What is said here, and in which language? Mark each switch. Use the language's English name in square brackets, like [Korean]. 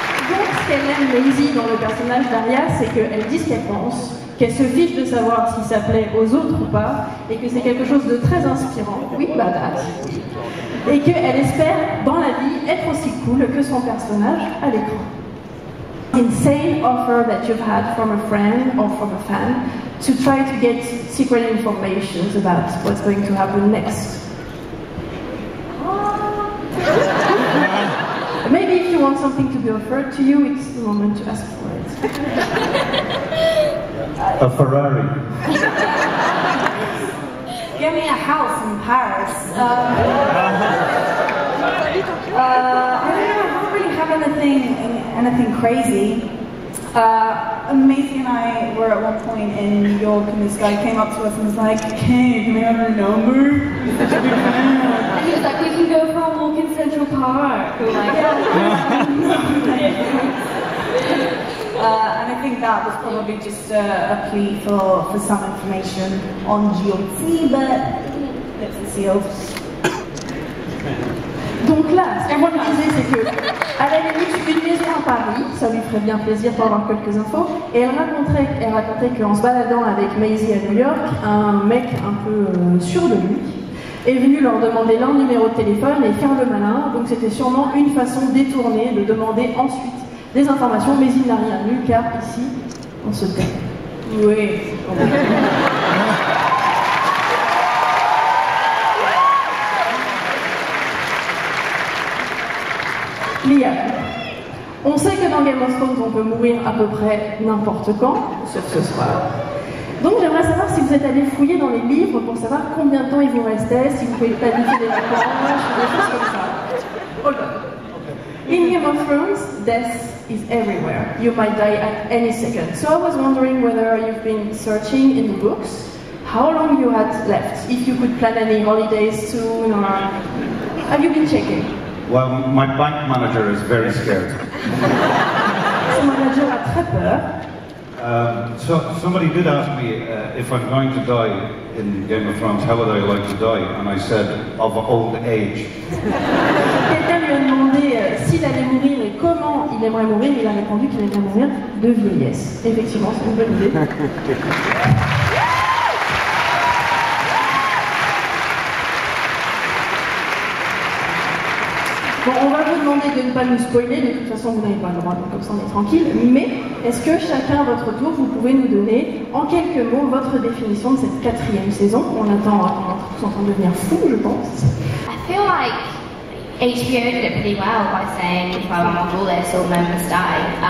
[French] Donc, ce qu'elle aime Maisie dans le personnage d'Arya, c'est qu'elle dit ce qu'elle pense, qu'elle se fiche de savoir si ça plaît aux autres ou pas, et que c'est quelque chose de très inspirant, oui, badass, et qu'elle espère, dans la vie, être aussi cool que son personnage à l'écran. [English] Insane offer that you've had from a friend or from a fan to try to get secret information about what's going to happen next. Maybe if you want something to be offered to you, it's the moment to ask for it. A Ferrari. Give me a house in Paris. I don't really have anything crazy. Maisie and I were at one point in New York, and this guy came up to us and was like, "Hey, can we have your number?" He was like, "We can go for a walk in Central Park." We were like, and I think that was probably just a plea for some information on GOT, but it's sealed. [French] Donc là, ce qu'elle disait, c'est que, à la limite, une maison à Paris, ça lui ferait bien plaisir pour avoir quelques infos. Et elle racontait qu'en se baladant avec Maisie à New York, un mec un peu sûr de lui est venu leur demander leur numéro de téléphone et faire le malin. Donc c'était sûrement une façon détournée de demander ensuite des informations. Maisie n'a rien lu, car ici, on se tait. Oui. Liam, on sait que dans Game of Thrones, on peut mourir à peu près n'importe quand, sauf ce soir. Donc j'aimerais savoir si vous êtes allé fouiller dans les livres pour savoir combien de temps il vous restait, si vous pouvez planifier des vacances, des choses comme ça. [English] Hold on. In Game of Thrones, death is everywhere. You might die at any second. So I was wondering whether you've been searching in the books, how long you had left, if you could plan any holidays soon, or have you been checking? Well, my bank manager is very scared. [French] Son manager a très peur. [English] So somebody did ask me if I'm going to die in Game of Thrones, how would I like to die? And I said, of old age. [French] Quelqu'un lui a demandé s'il allait mourir et comment il aimerait mourir. Il a répondu qu'il aimerait mourir de vieillesse. Effectivement, c'est une bonne idée. Bon, on va vous demander de ne pas nous spoiler, de toute façon vous n'avez pas le droit, donc comme ça on est tranquille, mais est-ce que chacun à votre tour, vous pouvez nous donner en quelques mots votre définition de cette 4e saison? On attend, on est tous en train de devenir fous, je pense. [English] I feel like HBO did it pretty well by saying, well, I'm all this, all members die.